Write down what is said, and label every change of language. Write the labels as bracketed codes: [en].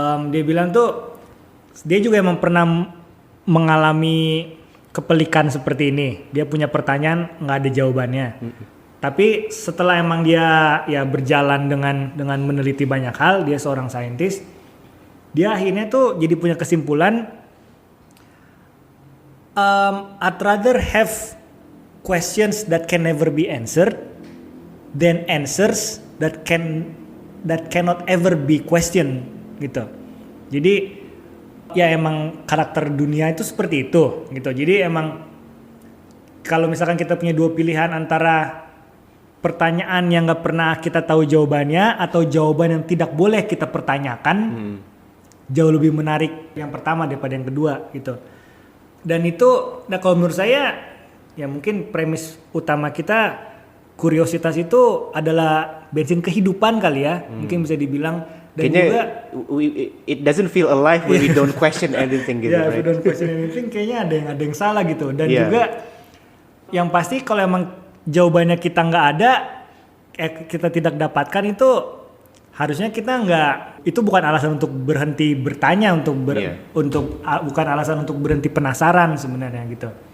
[id] Dia bilang tuh, dia juga emang pernah mengalami kepelikan seperti ini. Dia punya pertanyaan, nggak ada jawabannya. Tapi setelah emang dia ya berjalan dengan meneliti banyak hal, dia seorang scientist. Dia akhirnya tuh jadi punya kesimpulan, [en] I'd rather have questions that can never be answered than answers that cannot ever be questioned [id] gitu. Jadi ya emang karakter dunia itu seperti itu gitu. Jadi emang kalau misalkan kita punya dua pilihan antara pertanyaan yang nggak pernah kita tahu jawabannya atau jawaban yang tidak boleh kita pertanyakan, jauh lebih menarik yang pertama daripada yang kedua gitu. Dan itu, nah kalau menurut saya ya mungkin premis utama kita, kuriositas itu adalah bensin kehidupan kali ya, mungkin bisa dibilang. Dan kayaknya juga [en] it doesn't feel alive when we don't question anything gitu, right? If we don't question anything, [id] kayaknya ada yang salah gitu. Dan juga yang pasti kalau emang jawabannya kita nggak ada, kita tidak dapatkan, itu harusnya kita nggak, itu bukan alasan untuk berhenti bertanya, bukan alasan untuk berhenti penasaran sebenarnya gitu.